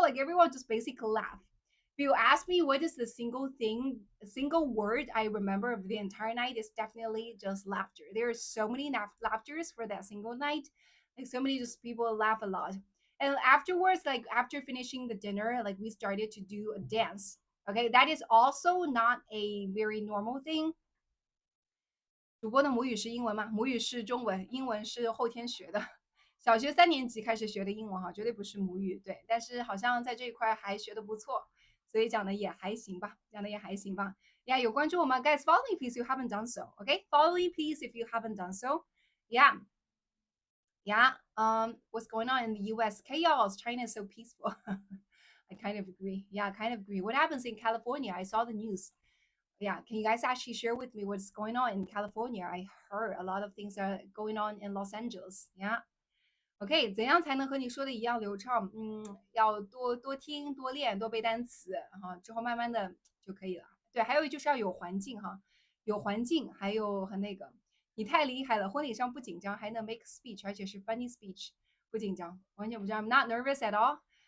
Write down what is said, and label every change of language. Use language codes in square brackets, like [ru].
[en] Like everyone just basically laughed. If you ask me what is the single word I remember of the entire night, is definitely just laughter. There are so many laughters for that single night. Like so many just people laugh a lot. And afterwards, like after finishing the dinner, like we started to do a dance. Okay, that is also not a very normal thing. [zh] 主播的母语是英文吗？母语是中文，英文是后天学的。小学3年级开始学的英文哈，绝对不是母语，对。但是好像在这一块还学的不错，所以讲的也还行吧，讲的也还行吧。 [en] Yeah， [zh] 有关注我们 [en] guys follow me please if you haven't done so. Okay, follow me please if you haven't done so. Yeah, yeah. What's going on in the U.S.? Chaos. China is so peaceful. I kind of agree. Yeah, I kind of agree. What happens in California? I saw the news. Yeah, can you guys actually share with me what's going on in California? I heard a lot of things are going on in Los Angeles. Yeah. [zh] OK，怎样才能和你说的一样流畅？要多多听、多练、多背单词哈，之后慢慢的就可以了。对，还有就是要有环境哈，有环境，还有和那个，你太厉害了，婚礼上不紧张，还能 [en] make speech， [zh] 而且是 [en] funny speech， [zh] 不紧张，完全不紧张。 [en] I'm not nervous at all.